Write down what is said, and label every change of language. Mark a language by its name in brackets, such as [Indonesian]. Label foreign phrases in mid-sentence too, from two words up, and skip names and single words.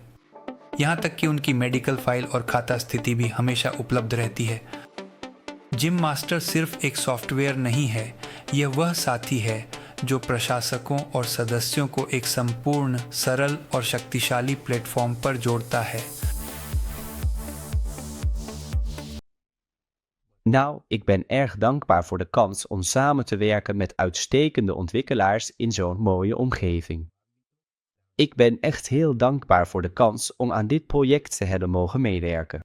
[Hindi] यहाँ तक कि उनकी मेडिकल फाइल और खाता स्थिति भी हमेशा उपलब्ध रहती है। जिम मास्टर सिर्फ एक सॉफ्टवेयर नहीं है, यह वह साथी है जो प्रशासकों और सदस्यों को एक संपूर्ण, सरल और शक्तिशाली प्लेटफॉर्म पर जोड़ता है। [Dutch] Nou, ik ben erg dankbaar voor de kans om samen te werken met uitstekende ontwikkelaars in zo'n mooie omgeving. Ik ben echt heel dankbaar voor de kans om aan dit project te hebben mogen meewerken.